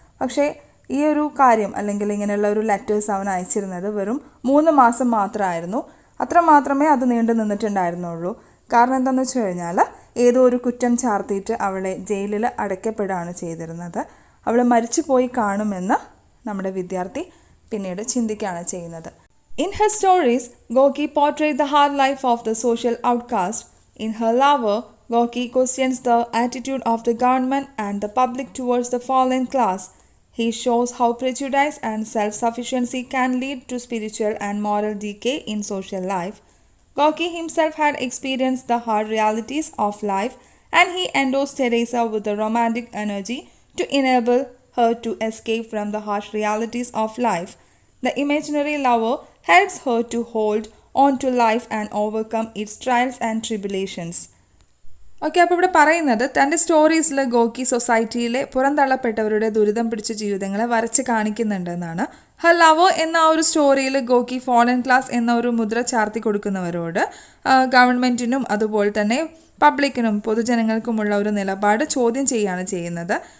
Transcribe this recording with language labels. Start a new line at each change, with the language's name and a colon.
Malayalam: പക്ഷേ ഈ ഒരു കാര്യം അല്ലെങ്കിൽ ഇങ്ങനെയുള്ള ഒരു ലെറ്റേഴ്സ് അവൻ അയച്ചിരുന്നത് വെറും 3 മാസം മാത്രമായിരുന്നു. അത്ര മാത്രമേ അത് നീണ്ടു നിന്നിട്ടുണ്ടായിരുന്നുള്ളൂ. കാരണം എന്താണെന്ന് വെച്ച് കഴിഞ്ഞാൽ ഏതോ ഒരു കുറ്റം ചാർത്തിയിട്ട് അവളെ ജയിലിൽ അടയ്ക്കപ്പെടുകയാണ് ചെയ്തിരുന്നത്. അവൾ മരിച്ചു പോയി കാണുമെന്ന് നമ്മുടെ വിദ്യാർത്ഥി പിന്നീട് ചിന്തിക്കുകയാണ് ചെയ്യുന്നത്.
English: In her stories, Gorky portrayed the hard life of the social outcast. In her lover, Gorky questions the attitude of the government and the public towards the fallen class. He shows how prejudice and self-sufficiency can lead to spiritual and moral decay in social life. Gorky himself had experienced the hard realities of life, and he endorsed Teresa with the romantic energy to enable her to escape from the harsh realities of life. The imaginary lover helps her to hold on to life and overcome its trials and tribulations.
Malayalam: Okay, അപ്പോൾ ഇവിടെ പറയുന്നത് തൻ്റെ സ്റ്റോറീസിൽ ഗോക്കി സൊസൈറ്റിയിലെ പുറന്തള്ളപ്പെട്ടവരുടെ ദുരിതം പിടിച്ച ജീവിതങ്ങളെ വരച്ച് കാണിക്കുന്നുണ്ടെന്നാണ്. ഹർ ലവോ എന്ന ആ ഒരു സ്റ്റോറിയിൽ ഗോക്കി ഫോളൻ ക്ലാസ് എന്ന ഒരു മുദ്ര ചാർത്തി കൊടുക്കുന്നവരോട് ഗവൺമെൻറ്റിനും അതുപോലെ തന്നെ പബ്ലിക്കിനും പൊതുജനങ്ങൾക്കുമുള്ള ഒരു നിലപാട് ചോദ്യം ചെയ്യുകയാണ് ചെയ്യുന്നത്.